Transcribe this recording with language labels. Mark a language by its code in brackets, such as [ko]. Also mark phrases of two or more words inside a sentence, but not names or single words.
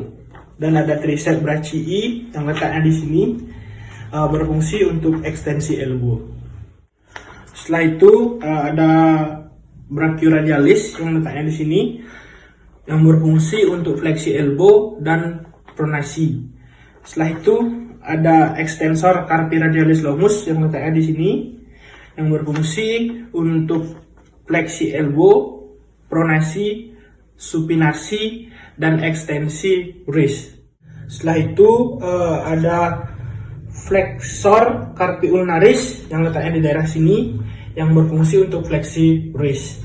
[id] Dan ada [la] triceps brachii [id] yang letaknya di sini, berfungsi untuk ekstensi elbow. Setelah itu ada brachioradialis yang letaknya di sini, yang berfungsi untuk fleksi elbow dan pronasi. Setelah itu ada [la] extensor carpi radialis longus [id] yang letaknya di sini, yang berfungsi untuk fleksi elbow, pronasi, supinasi, dan ekstensi wrist. Setelah itu ada [la] flexor carpi ulnaris [id] yang letaknya di daerah sini, yang berfungsi untuk fleksi wrist.